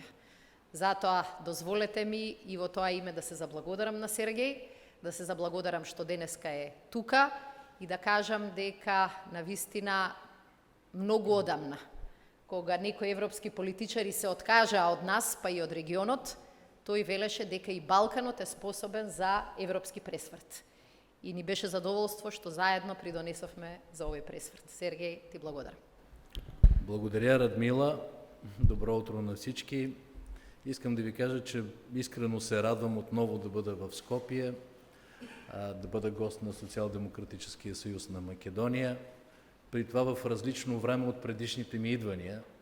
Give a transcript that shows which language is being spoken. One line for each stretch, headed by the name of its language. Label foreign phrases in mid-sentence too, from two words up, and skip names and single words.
Macedonian: Затоа дозволете ми и во тоа име да се заблагодарам на Сергеј, да се заблагодарам што денеска е тука и да кажам дека навистина многу одамна, кога некои европски политичари се откажаа од нас, па и од регионот, тој велеше дека и Балканот е способен за европски пресврт. И ни беше задоволство што заедно придонесовме за овој пресврт. Сергеј, ти благодарам.
Bulgarian: Благодаря, Радмила. Добро утро на всички. Искам да ви кажа, че искрено се радвам отново да бъда в Скопие, да бъда гост на Социал-демократическия съюз на Македония, при това в различно време от предишните ми идвания,